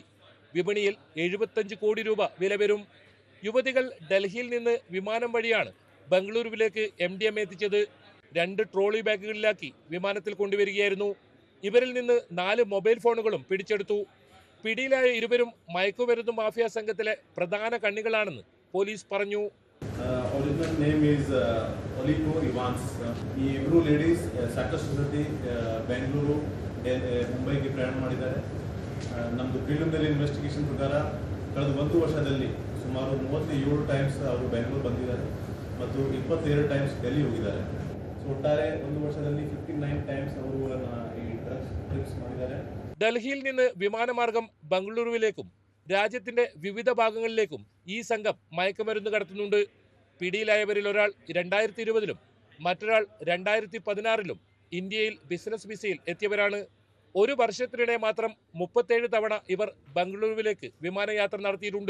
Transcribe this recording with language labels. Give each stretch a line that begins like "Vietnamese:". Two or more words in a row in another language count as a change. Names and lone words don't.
Malayalam: വിപണിയിൽ 75 കോടി രൂപ വില വരും. യുവതികൾ ഡൽഹിയിൽ നിന്ന് വിമാനം വഴിയാണ് ബംഗളൂരുവിലേക്ക് MDMA എത്തിച്ചത്. 2 ട്രോളി ബാഗുകളിലാക്കി വിമാനത്തിൽ കൊണ്ടുവരികയായിരുന്നു. ഇവരിൽ നിന്ന് 4 മൊബൈൽ ഫോണുകളും പിടിച്ചെടുത്തു. പിടിയിലായ ഇരുവരും മയക്കുമരുന്ന് മാഫിയ സംഘത്തിലെ പ്രധാന കണ്ണികളാണെന്ന് പോലീസ് പറഞ്ഞു.
English: Original name is Olipo Evans.
Kannada: ಈ ಇಬ್ಬರು ಲೇಡೀಸ್ ಸಾಕಷ್ಟು ಸತಿ ಬೆಂಗಳೂರು ಮುಂಬೈಗೆ ಪ್ರಯಾಣ ಮಾಡಿದ್ದಾರೆ. ನಮ್ಮದು
English: preliminary investigation
Kannada: ಪ್ರಕಾರ ಕಳೆದ 1 ವರ್ಷದಲ್ಲಿ ಸುಮಾರು 37 ಟೈಮ್ಸ್ ಅವರು ಬೆಂಗಳೂರು ಬಂದಿದ್ದಾರೆ ಮತ್ತು 22 ಟೈಮ್ಸ್ ಡೆಲ್ಲಿ ಹೋಗಿದ್ದಾರೆ. ಸೊ ಒಟ್ಟಾರೆ 1 ವರ್ಷದಲ್ಲಿ 59 ಟೈಮ್ಸ್ ಅವರು ಈ
English: drugs trips
Kannada: ಮಾಡಿದ್ದಾರೆ.
Malayalam: ഡൽഹിയിൽ നിന്ന് വിമാനമാർഗം ബംഗളൂരുവിലേക്കും രാജ്യത്തിന്റെ വിവിധ ഭാഗങ്ങളിലേക്കും ഈ സംഘം മയക്കുമരുന്ന് കടത്തുന്നുണ്ട്. പിടിയിലായവരിൽ ഒരാൾ 2020-ലും മറ്റൊരാൾ 2016-ലും ഇന്ത്യയിൽ ബിസിനസ് വിസയിൽ എത്തിയവരാണ്. ഒരു വർഷത്തിനിടെ മാത്രം 37 തവണ ഇവർ ബംഗളൂരുവിലേക്ക് വിമാനയാത്ര നടത്തിയിട്ടുണ്ട്.